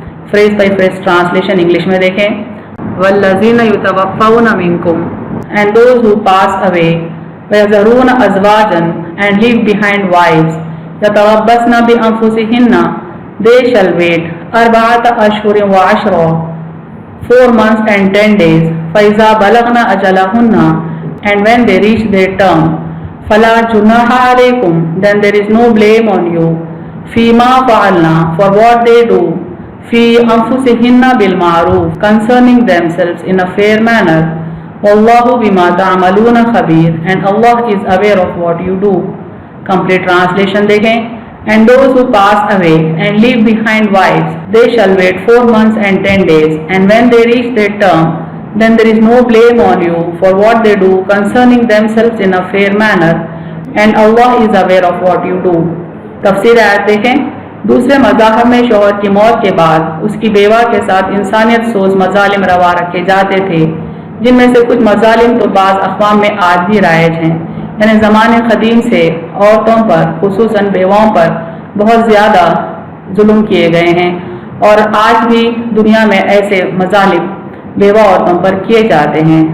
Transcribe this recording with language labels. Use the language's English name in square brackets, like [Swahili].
[English] phrase by phrase translation English [Urdu] میں دیکھیں۔ [Arabic] والذین یتوفون منکم، [English] and those who pass away, [Arabic] ویذرون ازواجا، [English] and leave behind wives, [Arabic] یتربصن بانفسہن، [English] they shall wait, [Arabic] اربعۃ اشہر وعشرا، [English] 4 months and 10 days۔ [Arabic] فَإِذَا بَلَغْنَ أَجَلَهُنَّ، [English] and when they reach their term، [Arabic] فَلَا جُنَاحَ عَلَيْكُمْ، [English] then there is no blame on you، [Arabic] فِيمَا فَعَلْنَا، [English] for what they do، [Arabic] فی انفسہن بالمعروف [English] concerning themselves in a fair manner [Arabic] واللہ بما تعملون خبیر [English] and Allah is aware of what you do. Complete translation [Urdu] دیکھیں. [English] And those who pass away and leave behind wives, they shall wait 4 months and 10 days, and when they reach their term, then there is no blame on you for what they do concerning themselves in a fair manner, and Allah is aware of what you do. [Urdu] تفسیر آیت دیکھیں. دوسرے مذاہب میں شوہر کی موت کے بعد اس کی بیوہ کے ساتھ انسانیت سوز مظالم روا رکھے جاتے تھے، جن میں سے کچھ مظالم تو بعض اقوام میں آج بھی رائج ہیں. یعنی زمانے قدیم سے عورتوں پر خصوصاً بیواؤں پر بہت زیادہ ظلم کیے گئے ہیں، اور آج بھی دنیا میں ایسے مظالم بیوہ عورتوں پر کیے جاتے ہیں.